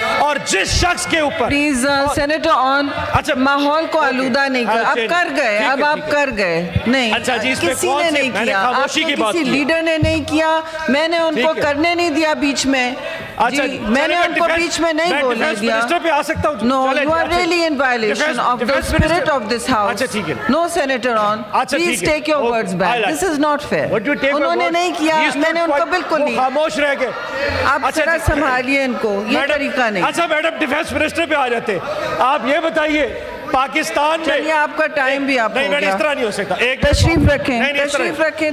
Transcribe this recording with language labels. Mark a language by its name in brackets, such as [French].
[Urdu] اور جس شخص کے اوپر پلیز سینیٹر آن ماحول کو آلودہ نہیں کر, اب کر گئے, اب آپ کر گئے نہیں, کسی نے نہیں کیا, آپ نے کسی لیڈر نے نہیں کیا, میں نے ان کو کرنے نہیں دیا بیچ میں, میں نے ان کو بیچ میں نہیں بولنے دیا. [English] No, you are really in violation of the spirit of this house. No, Senator On, please take your words back. This is not fair. [Urdu] انہوں نے نہیں کیا, میں نے ان کو بالکل نہیں. خاموش رہ گئے. آپ ذرا سنبھالیے ان کو, یہ طریقہ نہیں. اچھا میڈم ڈیفینس منسٹر پہ آ جاتے, آپ یہ بتائیے پاکستان میں, چلیے آپ کا ٹائم بھی آپ ہو نہیں گیا, اس طرح نہیں ہو سکتا. تشریف رکھیں, تشریف رکھیں.